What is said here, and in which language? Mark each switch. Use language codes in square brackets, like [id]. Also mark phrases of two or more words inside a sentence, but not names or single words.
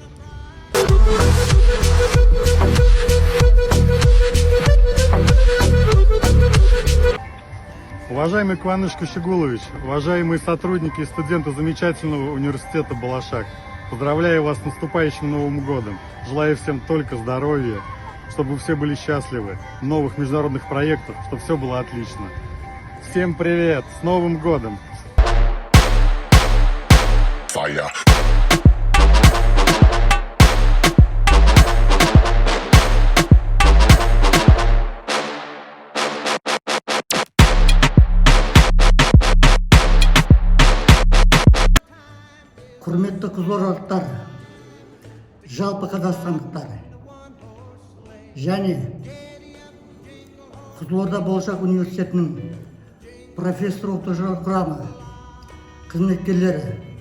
[ru] Уважаемый Куаныш Кучугулович, уважаемые сотрудники и студенты замечательного университета Балашах, поздравляю вас с наступающим Новым годом. Желаю всем только здоровья, чтобы все были счастливы, новых международных проектов, чтобы все было отлично. Всем привет! С Новым годом! fire. [kk] Құрметті қызылордалықтар, жалпы қазақстандықтар және Қызылорда Болашақ университетінің профессор оқытушылар құрамы, қызметкерлері.